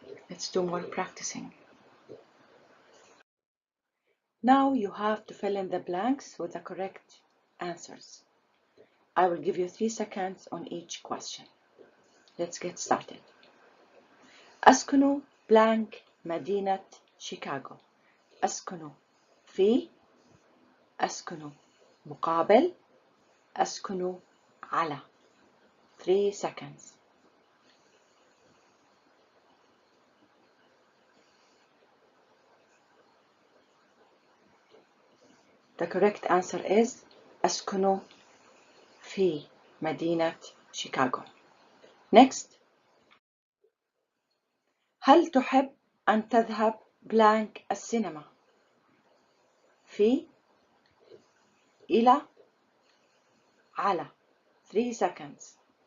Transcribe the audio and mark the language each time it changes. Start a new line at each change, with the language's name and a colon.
English: Let's do more practicing. Now you have to fill in the blanks with the correct answers. I will give you 3 seconds on each question. Let's get started.
Arabic: أسكن blank مدينة شيكاغو. أسكن في، أسكن مقابل، أسكن على.
English: 3 seconds. The correct answer is
Arabic: أسكن في مدينة شيكاغو.
English: Next.
Arabic: هل تحب أن تذهب blank السينما؟ في، إلى، على.
English: 3 seconds.